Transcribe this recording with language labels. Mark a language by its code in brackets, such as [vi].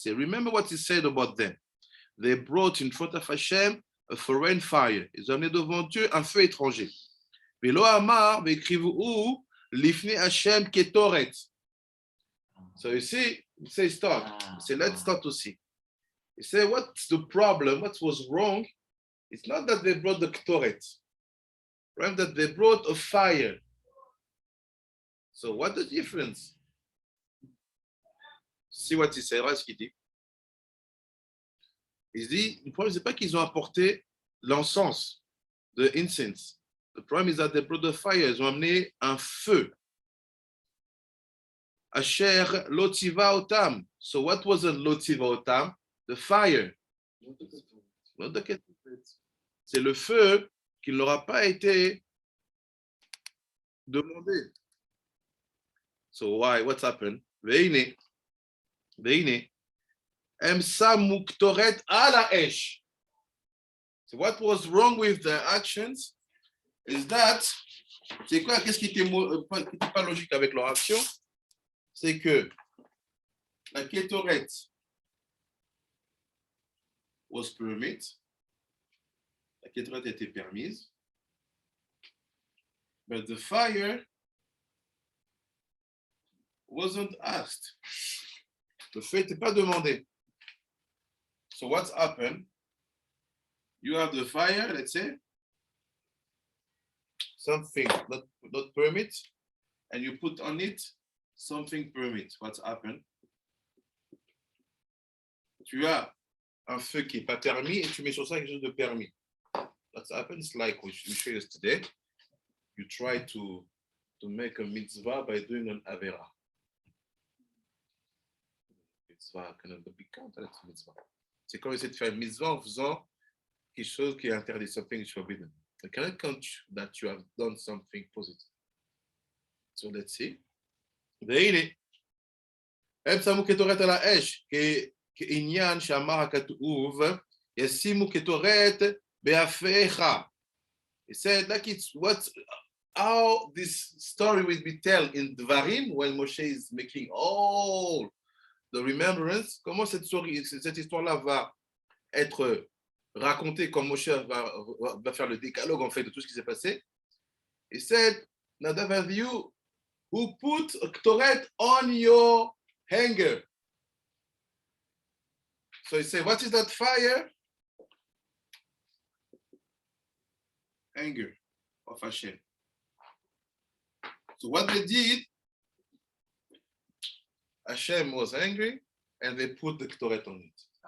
[en] Say, remember what he said about them. They brought in front of Hashem a foreign fire. [fr] Ils ont amené devant Dieu un feu étranger. [he] Ve'lo amar ve'ikrevu lifnei Hashem Ketoret. [en] So you see, he says start. He said, let's start to see. He said, what's the problem? What was wrong? It's not that they brought the Ketoret, right? That they brought a fire. So what's the difference? See what he said, [fr] ce qu'il dit. Il dit, le problème, c'est pas qu'ils ont apporté l'encens. [en] the incense. The problem is that they brought the fire. [fr] Ils ont amené un feu. [he] Asher lotiva otam. [en] So what was a lotiva otam? The fire. Not the Ketoret. [fr] C'est le feu qui ne leur a pas été demandé. [en] So why? What's happened? Veine. [he] Em samu Ketoret ala esh. [en] So what was wrong with the actions is that, [fr] c'est quoi, qu'est-ce qui était pas logique avec leur action? C'est que la Ketoret [en] was permit, [fr] la Ketoret était permise, [en] but the fire wasn't asked. [fr] Le feu n'était pas demandé. [en] So what's happened? You have the fire, let's say, something not permit, and you put on it something permit. What's happened? [fr] Tu as un feu qui n'est pas permis et tu mets sur ça quelque chose de permis. [en] What happens, like we showed yesterday, you try to make a mitzvah by doing an avera. Mitzvah cannot be counted as mitzvah. [fr] C'est comme essayer de faire une mitzvah en faisant quelque chose qui est interdit, [en] something is forbidden. You cannot count that you have done something positive. So let's see. [he] והנה, הם שמו קטורת על האש, כעניין שאמר הכתוב, ישימו קטורת באפיך. [en] He said, like it's how this story will be told in Dvarim, when Moshe is making all the remembrance, [fr] comment cette histoire-là va être racontée, comme Moshe va faire le décalogue en fait de tout ce qui s'est passé. [en] He said, Nadav and you, who put a Ketoret on your hanger. So he said, what is that fire? Anger of Hashem. So what they did, Hashem was angry and they put the Ketoret on it.